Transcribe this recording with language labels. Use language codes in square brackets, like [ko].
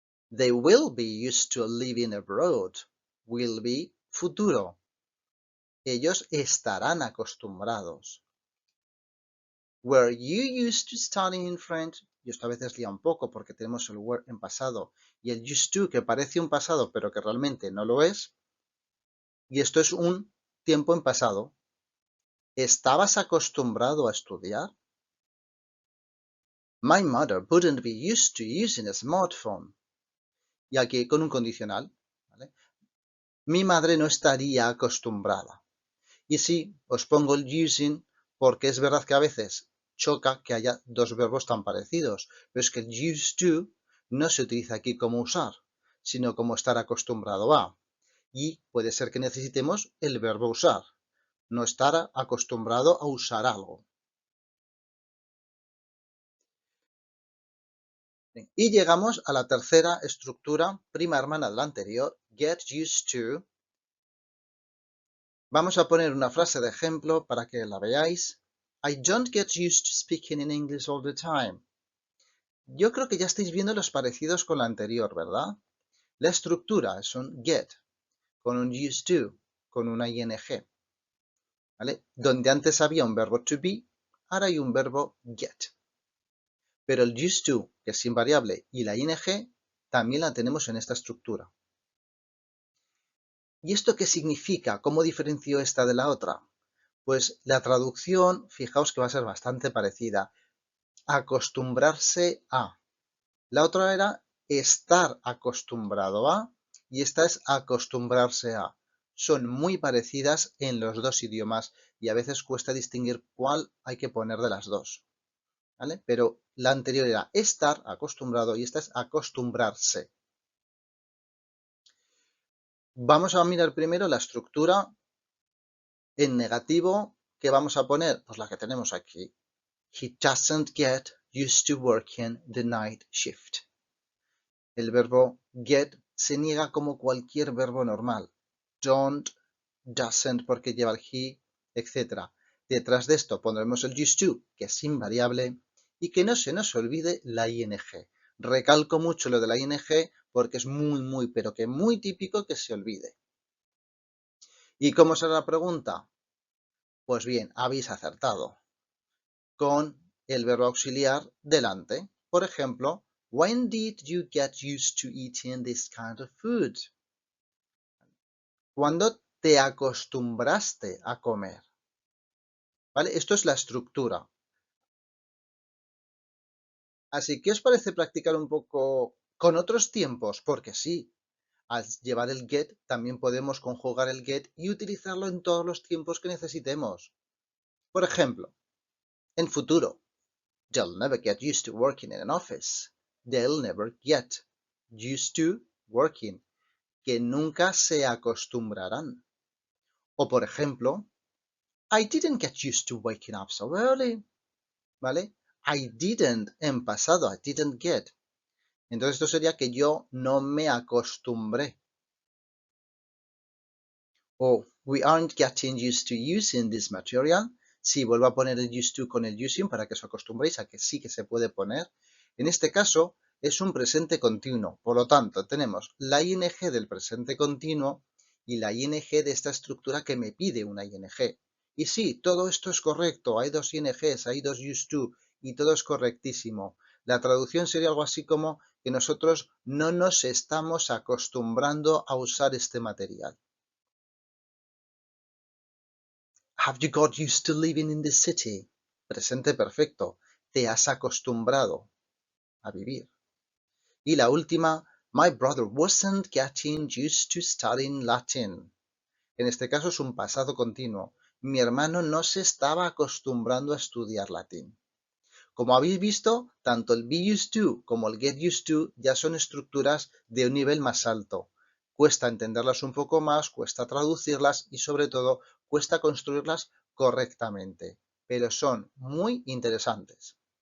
[en] They will be used to living abroad. Will be, futuro. [es] Ellos estarán acostumbrados. [en] Were you used to studying in French? [es] Y esto a veces lía un poco porque tenemos el were en pasado y el used to que parece un pasado pero que realmente no lo es. Y esto es un tiempo en pasado. ¿Estabas acostumbrado a estudiar? [en] My mother wouldn't be used to using a smartphone. [es] Y aquí con un condicional. ¿Vale? Mi madre no estaría acostumbrada. Y sí, os pongo el using porque es verdad que a veces choca que haya dos verbos tan parecidos, pero es que el used to no se utiliza aquí como usar, sino como estar acostumbrado a. Y puede ser que necesitemos el verbo usar, no estar acostumbrado a usar algo. Y llegamos a la tercera estructura, prima hermana de la anterior, get used to. Vamos a poner una frase de ejemplo para que la veáis. [en] I don't get used to speaking in English all the time. [es] Yo creo que ya estáis viendo los parecidos con la anterior, ¿verdad? La estructura es un get, con un used to, con una ing, ¿vale? Donde antes había un verbo to be, ahora hay un verbo get. Pero el used to, que es invariable, y la ing, también la tenemos en esta estructura. ¿Y esto qué significa? ¿Cómo diferencio esta de la otra? Pues la traducción, fijaos que va a ser bastante parecida. Acostumbrarse a. La otra era estar acostumbrado a y esta es acostumbrarse a. Son muy parecidas en los dos idiomas y a veces cuesta distinguir cuál hay que poner de las dos. ¿Vale? Pero la anterior era estar acostumbrado y esta es acostumbrarse. Vamos a mirar primero la estructura en negativo que vamos a poner, pues la que tenemos aquí. [en] He doesn't get used to working the night shift. [es] El verbo get se niega como cualquier verbo normal. Don't, doesn't porque lleva el he, etc. Detrás de esto pondremos el used to, que es invariable, y que no se nos olvide la ing. Recalco mucho lo de la ing porque es muy, pero que muy típico que se olvide. ¿Y cómo será la pregunta? Pues bien, habéis acertado. Con el verbo auxiliar delante. Por ejemplo, [en] when did you get used to eating this kind of food? [es] ¿Cuándo te acostumbraste a comer? ¿Vale? Esto es la estructura. Así que, ¿os parece practicar un poco con otros tiempos? Porque sí, al llevar el get también podemos conjugar el get y utilizarlo en todos los tiempos que necesitemos. Por ejemplo, en futuro, [en] they'll never get used to working in an office. They'll never get used to working. [es] Que nunca se acostumbrarán. O por ejemplo, [en] I didn't get used to waking up so early. [es] ¿Vale? [en] I didn't [es] en pasado, [en] I didn't get. [es] Entonces esto sería que yo no me acostumbré. [en] O we aren't getting used to using this material. [es] Sí, vuelvo a poner el used to con el using para que os acostumbréis a que sí que se puede poner. En este caso es un presente continuo. Por lo tanto, tenemos la ing del presente continuo y la ing de esta estructura que me pide una ing. Y sí, todo esto es correcto. Hay dos ings, hay dos used to y todo es correctísimo. La traducción sería algo así como que nosotros no nos estamos acostumbrando a usar este material. [en] Have you got used to living in the city? [es] Presente perfecto. Te has acostumbrado a vivir. Y la última, [en] my brother wasn't getting used to studying Latin. [es] En este caso es un pasado continuo. Mi hermano no se estaba acostumbrando a estudiar latín. Como habéis visto, tanto el be used to como el get used to ya son estructuras de un nivel más alto. Cuesta entenderlas un poco más, cuesta traducirlas y sobre todo cuesta construirlas correctamente, pero son muy interesantes.